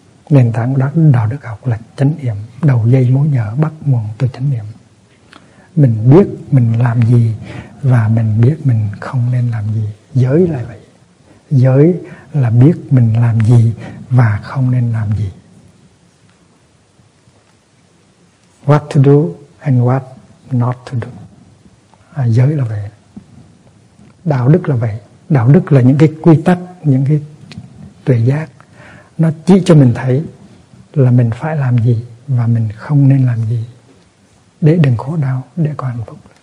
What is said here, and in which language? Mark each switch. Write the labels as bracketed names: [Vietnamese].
[Vietnamese] Nền tảng của đạo đức học là chánh niệm, đầu dây mối nhở bắt nguồn từ chánh niệm. Mình biết mình làm gì và mình biết mình không nên làm gì. Giới là vậy. Giới là biết mình làm gì và không nên làm gì. [English] What to do and what not to do. [Vietnamese] À, giới là vậy. Đạo đức là vậy. Đạo đức là những cái quy tắc, những cái tuệ giác. Nó chỉ cho mình thấy là mình phải làm gì và mình không nên làm gì để đừng khổ đau, để có hạnh phúc.